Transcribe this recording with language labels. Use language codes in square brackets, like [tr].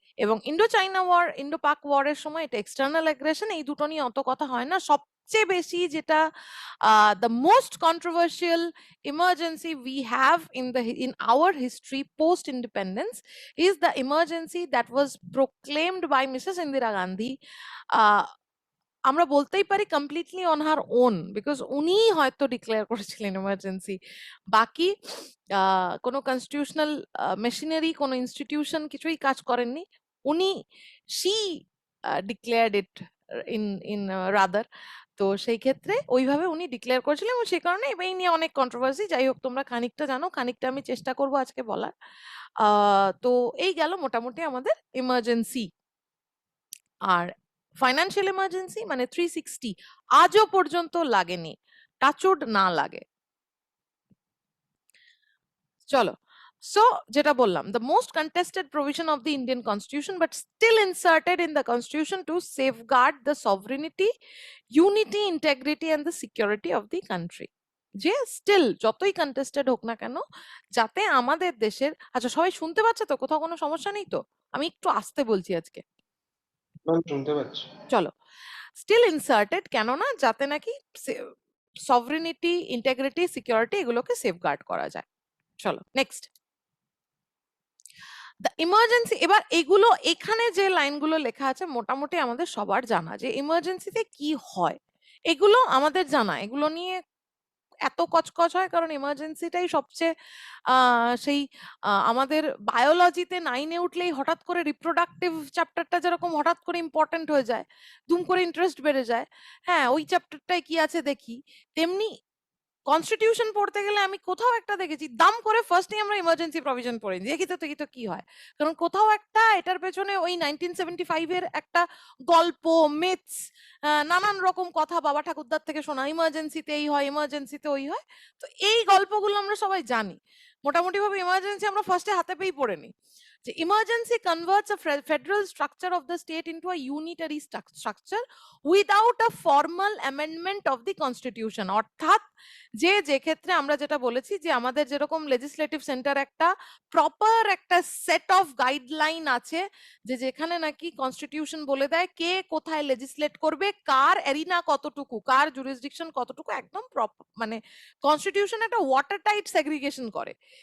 [bn] এবং ইন্ডো চাইনা war Indo পাক ওয়ারের সময় এটা এক্সটার্নাল অ্যাগ্রেশন, এই দুটো নিয়ে অত কথা হয় না। সবচেয়ে বেশি যেটা [en] the most controversial emergency we have in our history post independence is the emergency that was proclaimed by Mrs. [bn] Indira Gandhi, আমরা বলতেই পারি [en] completely on her own, [bn] because উনি হয়তো ডিক্লেয়ার করেছিলেন ইমার্জেন্সি, বাকি কোনো কনস্টিটিউশনাল মেশিনারি কোনো ইনস্টিটিউশন কিছুই কাজ করেননি, উনি [en] She declared it in rather. [bn] তো সেই ক্ষেত্রে ওইভাবে উনি ডিক্লেয়ার করেছিলেন এবং সেই কারণে এই নিয়ে অনেক কন্ট্রোভার্সি। যাই হোক তোমরা খানিকটা জানো, খানিকটা আমি চেষ্টা করবো আজকে বলার। তো এই গেল মোটামুটি আমাদের ইমার্জেন্সি। আর ফাইন্যান্সিয়াল ইমার্জেন্সি মানে 360 আজও পর্যন্ত লাগেনি, টাচউড না লাগে। চলো, সো যেটা বললাম, [en] the most contested provision of the Indian constitution but still inserted in the constitution to safeguard the sovereignty, unity, integrity and the security of the country, [bn] যে স্টিল যতই কন্টেস্টেড হোক না কেন যাতে আমাদের দেশের, আচ্ছা সবাই শুনতে পাচ্ছে তো? কোথাও কোনো সমস্যা নেই তো? আমি একটু আস্তে বলছি আজকে। শুনতে পাচ্ছি। চলো, স্টিল ইনসার্টেড কেননা যাতে নাকি সভরেনিটি, ইন্টিগ্রিটি, সিকিউরিটি এগুলোকে সেফগার্ড করা যায়। চলো নেক্সট, দ্য ইমার্জেন্সি। এবার এগুলো এখানে যে লাইনগুলো লেখা আছে মোটামুটি আমাদের সবার জানা যে ইমার্জেন্সিতে কি হয়, এগুলো আমাদের জানা, এগুলো নিয়ে এত কচকচ হয়? কারণ এমার্জেন্সিটাই সবচেয়ে সেই আমাদের বায়োলজিতে 9-এ উঠলেই হঠাৎ করে রিপ্রোডাক্টিভ চ্যাপ্টারটা যেরকম হঠাৎ করে ইম্পর্টেন্ট হয়ে যায়, দুম করে ইন্টারেস্ট বেড়ে যায়, হ্যাঁ ওই চ্যাপ্টারটায় কি আছে দেখি, তেমনি কনস্টিটিউশন পড়তে গেলে আমি কোথাও একটা দেখেছি দাম করে ফার্স্টে আমরা ইমার্জেন্সি প্রভিশন পড়ে নিই, দেখি তো কি হয়। কারণ কোথাও একটা এটার পেছনে ওই 1975 এর একটা গল্প, মিথস, নানান রকম কথা বাবা ঠাকুরদার থেকে শোনা, ইমার্জেন্সিতে এই হয়, ইমার্জেন্সিতে ওই হয়। তো এই গল্পগুলো আমরা সবাই জানি। মোটামুটি ভাবে ইমার্জেন্সি আমরা ফার্স্টে হাতে পেয়েই পড়ে নিই যে [en] emergency converts a federal structure of the state into a unitary structure without a formal amendment of the constitution। [bn] অর্থাৎ যে ক্ষেত্রে আমরা যেটা বলেছি যে আমাদের যেরকম লেজিসলেটিভ সেন্টার একটা প্রপার একটা সেট অফ গাইডলাইন আছে, যে যেখানে নাকি কনস্টিটিউশন বলে দেয় কে কোথায় লেজিসলেট করবে, কার এরিনা কতটুকু, কার জুরিসডিকশন কতটুকু, একদম মানে কনস্টিটিউশন একটা ওয়াটার টাইট সেগ্রিগেশন করে।